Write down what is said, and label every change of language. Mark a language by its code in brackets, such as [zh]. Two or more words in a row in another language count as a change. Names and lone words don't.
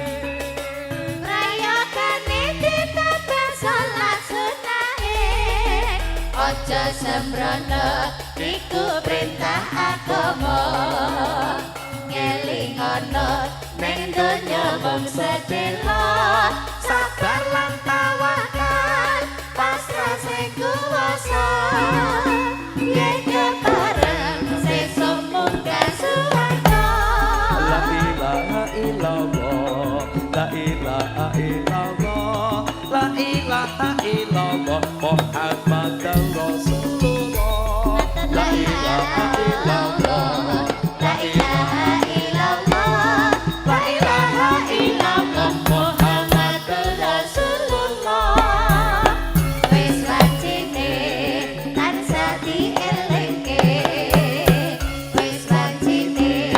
[jv] rayakane ditambah salat sunahe aja sembrono iku perintah agama ngelingono ning donya mung sedelo sabar lan tawakal pasrah sing kuwasa yen bareng sesuk munggah suwarga [ar] لا إله إلا الله لا إله إلا الله لا إله إلا الله محمد رسول الله لا إله إلا الله لا إله إلا الله لا إله إلا الله محمد رسول الله [jv] wis wajine tansah dielingke wis wajine